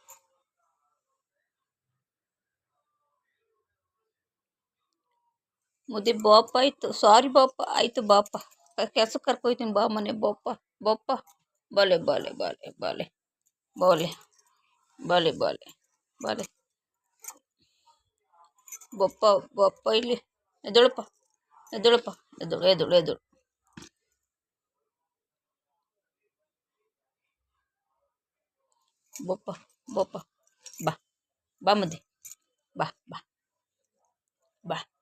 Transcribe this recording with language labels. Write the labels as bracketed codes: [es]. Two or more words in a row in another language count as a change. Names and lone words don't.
[kn] ಮುದ್ದೆ ಬಾಪ ಆಯ್ತು. ಸಾರಿ ಬಾಪ ಆಯ್ತು ಬಾಪ. ಕೆಲ್ಸಕ್ಕೆ ಕರ್ಕೊಯ್ತೀನಿ ಬಾ ಮನೆ ಬೊಪ್ಪ ಬೊಪ್ಪ. ಬಲೆ ಬಲೆ ಬಲೆ ಬಲೆ ಬೋಲೆ ಬಲೆ ಬಲೆ ಬಲೆ ಬೊಪ್ಪ ಬೊಪ್ಪ ಇಲ್ಲಿ ಎದೊಳಪ್ಪ ಎದೊಳಪ್ಪ ಎದೊಳು ಎದೊಳು ಎದೊಳು. ಬೊಪ್ಪ ಬೊಪ್ಪ ಬಾ ಬಾ ಮುದ್ದೆ ಬಾ ಬಾ ಬಾ.